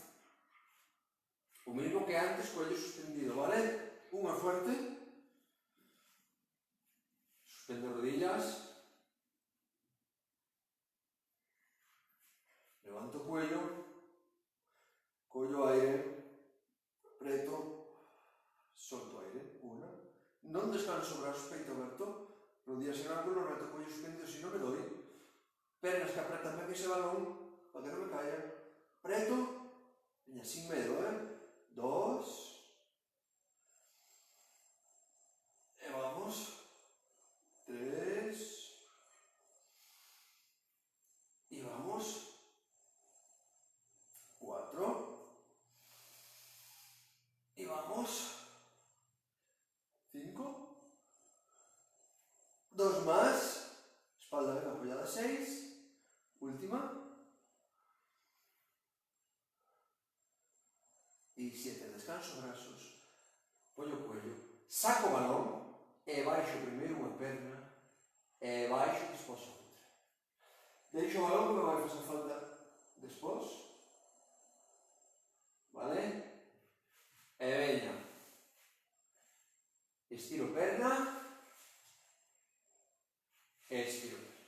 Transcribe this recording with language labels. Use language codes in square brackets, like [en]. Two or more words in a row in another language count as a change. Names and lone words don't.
[es] O mismo que antes, cuello suspendido, ¿vale? Una fuerte. Suspendo rodillas. Levanto cuello. Cuello aire. [gl] Apreto. Solto aire. Una. Non descanso brazos, peito aberto. [es] Rodillas en ángulo, reto cuello suspendido, si no me doy. [gl] Pernas que apretan ben ese balón, para que non me caiga. Apreto. Veña, sin medo, Dos. E vamos. [es] Tres. Y vamos. Cuatro. Y vamos. Cinco. Dos más. Espalda bien apoyada. Seis. Última. Y 7. Descanso, brazos. Apoyo cuello. Saco balón. [gl] E baixo primeiro unha perna. E baixo despois a outra. Deixo o balón que me vai facer falta despois. Vale? E veña. Estiro perna. Estiro perna.